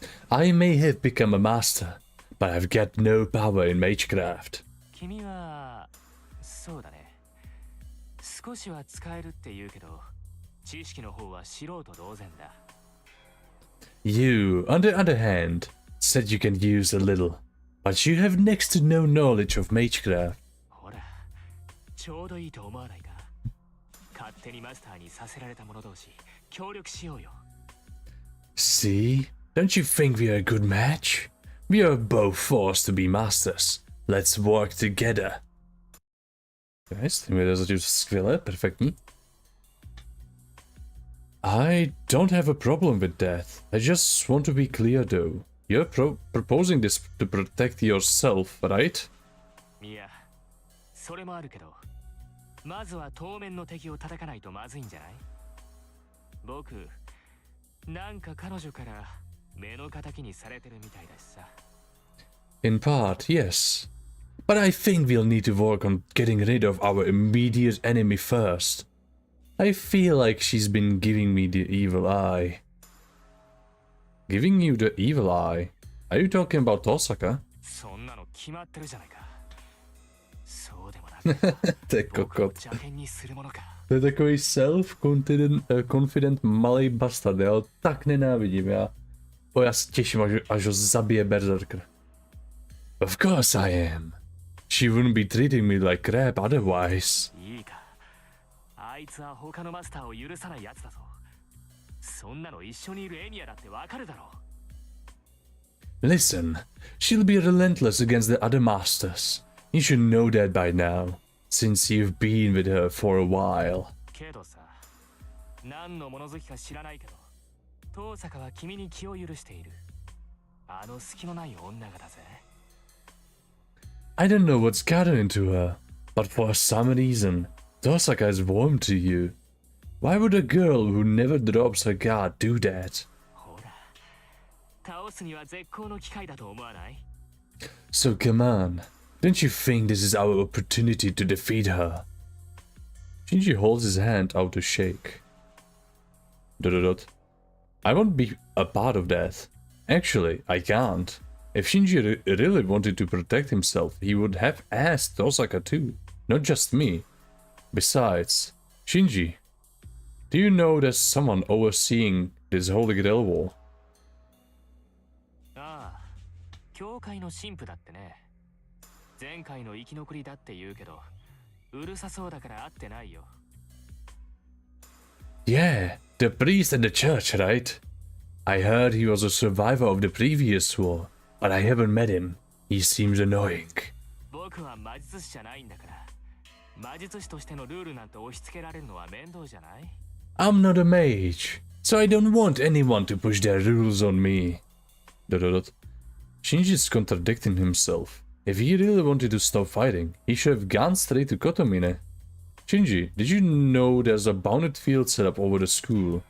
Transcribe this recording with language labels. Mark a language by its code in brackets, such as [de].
[en] I may have become a master, but I've got no power in magecraft. [ja] 君はそうだね。少しは使えるって言うけど、知識の方は素人同然だ。 [en] You, on the other hand, said you can use a little, but you have next to no knowledge of magecraft. [ja] ほら、ちょうどいいと思わないか。勝手にマスターにさせられた者同士、協力しようよ。 [en] See? Don't you think we are a good match? We are both forced to be masters. Let's work together. [cs] Guys, ty mi rozhodně skvěle, perfektní. [en] I don't have a problem with that. I just want to be clear though. You're proposing this to protect yourself, right? [ja] いや、それもあるけど、まずは当面の敵を叩かないとまずいんじゃない？僕、なんか彼女から目の敵にされてるみたいだしさ。 [en] In part, yes. But I think we'll need to work on getting rid of our immediate enemy first. I feel like she's been giving me the evil eye. Giving you the evil eye? Are you talking about Tosaka? [ja] そんなの決まってるじゃないか。そうでもなく、 [cs] To je kokot. [ja] 邪険にするものか。 [cs] To je takový self-confident malý bastard, já ho tak nenávidím, já se těším, až ho zabije berserker. [en] Of course I am. She wouldn't be treating me like crap otherwise. [ja] いいか。あいつは他のマスターを許さないやつだぞ。そんなの一緒にいるエミヤだってわかるだろう。 [en] Listen, she'll be relentless against the other masters. You should know that by now, since you've been with her for a while. [ja] けどさ、何の物好きか知らないけど、遠坂は君に気を許している。あの隙のない女がだぜ。 [en] I don't know what's gotten into her, but for some reason, Tosaka is warm to you. Why would a girl who never drops her guard do that? [ja] ほら、倒すには絶好の機会だと思わない？ [en] So come on, don't you think this is our opportunity to defeat her? Shinji holds his hand out to shake. ... I won't be a part of that. Actually, I can't. If Shinji really wanted to protect himself, he would have asked Tosaka too, not just me. Besides, Shinji, do you know there's someone overseeing this Holy Grail war? [ja] ああ、教会の神父だってね。前回の生き残りだって言うけど、うるさそうだから会ってないよ。 [en] Yeah, the priest at the church, right? I heard he was a survivor of the previous war, but I haven't met him. He seems annoying. [ja] 僕は魔術師じゃないんだから、魔術師としてのルールなんて押し付けられるのは面倒じゃない？ [en] I'm not a mage, so I don't want anyone to push their rules on me. ... Shinji's contradicting himself. If he really wanted to stop fighting, he should have gone straight to Kotomine. Shinji, did you know there's a bounded field set up over the school?